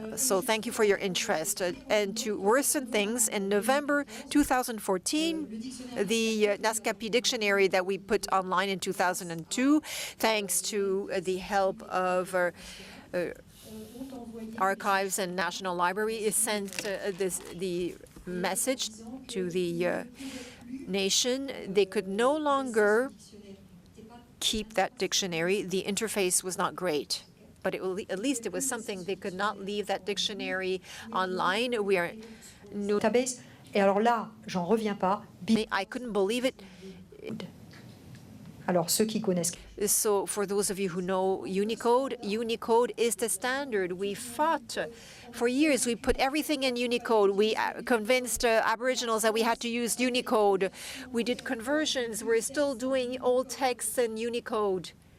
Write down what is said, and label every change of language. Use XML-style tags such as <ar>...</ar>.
<en>So thank you for your interest. And to worsen things, in November 2014, the Naskapi dictionary that we put online in 2002, thanks to the help of Archives and National Library, is sent the message to the nation. They could no longer keep that dictionary. The interface was not great. but at least it was something. They could not leave that dictionary online. We are database.</en> <fr>Et alors là, j'en reviens pas.</fr> <en>I couldn't believe it.</en> <fr>Alors ceux qui connaissent.</fr> <en>So for those of you who know Unicode, Unicode is the standard. We fought for years. We put everything in Unicode. We convinced Aboriginals that we had to use Unicode. We did conversions. We're still doing old texts in Unicode.</en>